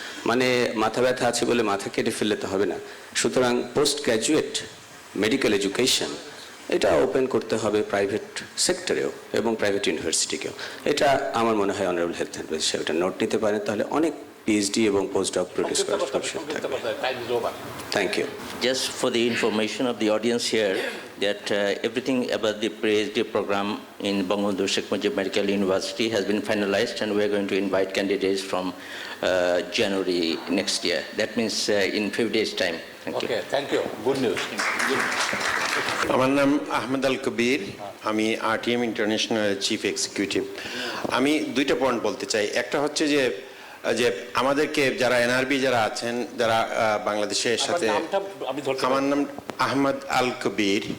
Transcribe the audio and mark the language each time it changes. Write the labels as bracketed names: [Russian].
[Bangla] মানে মাথা ব্যথা আছে বলে মাথা কেটে ফেললে তো হবে না। সুতরাং পোস্ট গ্র্যাজুয়েট মেডিকেল এডুকেশন এটা ওপেন করতে হবে প্রাইভেট সেক্টরেও এবং প্রাইভেট ইউনিভার্সিটিকেও। এটা আমার মনে হয় অনারেবল হেলথ অ্যাডভাইজার সাহেব এটা নোট নিতে পারেন, তাহলে অনেক PhD এবং পোস্ট-ডক প্রডিউস করার অপশন থাকবে। [English] Thank you. Just for the information of the audience here, that everything about the PhD program in Bangabandhu Sheikh Mujib Medical University has been finalized, and we are going to invite candidates from January next year. That means in 5 days' time. Thank you. Okay, thank you. Good news. [Bangla] আমার নাম আহমেদ আল কবির, আমি RTM international chief executive. আমি দুইটা point বলতে চাই। একটা হচ্ছে যে আমাদেরকে যারা এনআরবি যারা আছেন, যারা বাংলাদেশের সাথে, আমার নাম আহমেদ আল কবির।